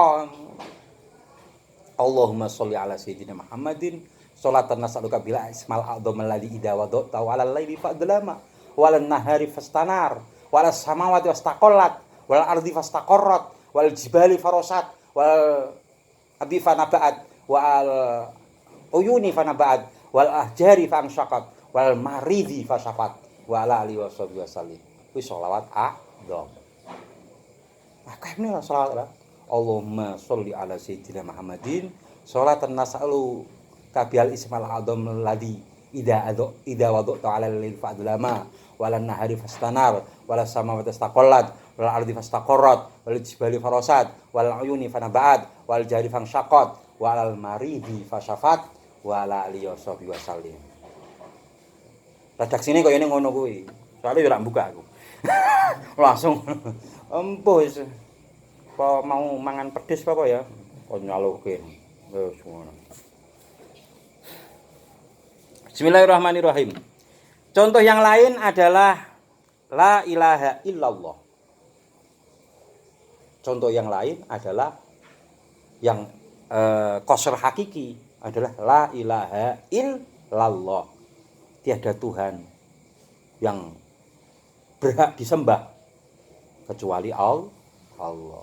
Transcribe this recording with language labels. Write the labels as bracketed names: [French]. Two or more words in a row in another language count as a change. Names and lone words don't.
[Arabic] اللهم صل على سيدنا محمد صلاة نسألك بها الاسم الأعظم الذي إذا وضعت على الليل فأظلم والنهار فاستنار والسماوات فاستقلت والأرض فاستقرت والجبال فرست والآبار فنبعت والعيون فنبعت والأحجار فانشقت والمرضى فشفيت وعلى آله وسلم. [Javanese] Kuwi selawat a'dham. Akeh selawat lah. [Arabic] اللهم صل على سيدنا محمد صلاة نسألك بها الاسم الأعظم الذي إذا وضعت على الليل فأظلم والنهار فاستنار والسماوات فاستقلت والأرض فاستقرت والجبال فرست والعيون فنبعت والأحجار فانشقت والمرضى فشفيت وعلى آله وسلم. [Javanese] Redaksine kaya ngono kuwi. Soale yo ora buka aku. Langsung empuh wis. Apa mau mangan pedes apa ya? Kok nyaluke. Wis ngono. [Arabic] بسم الله الرحمن الرحيم. [Indonesian] Contoh yang lain adalah [Arabic] لا إله إلا الله. [Indonesian] Contoh yang lain adalah yang qasr hakiki adalah [Arabic] لا إله إلا الله. [Indonesian] Tiada Tuhan yang berhak disembah kecuali Allah.